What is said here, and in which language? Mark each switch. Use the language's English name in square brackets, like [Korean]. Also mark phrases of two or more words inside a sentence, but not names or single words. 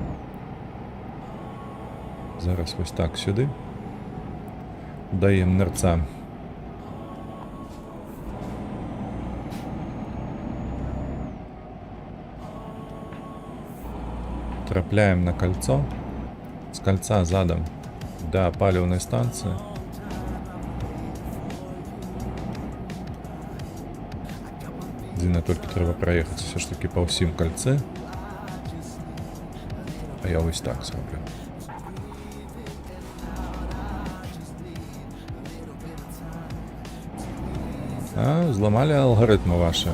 [Belarusian] Зараз вось так сюды. Даем нырца. Трапляем на кольцо. С кольца задом до паліўнай станцыі. Адзіна толькі трэба праехаць [Russian] все ж таки [Belarusian] па ўсім кольцы. А я вось так зроблю. А, зламалі алгарытмы ваши.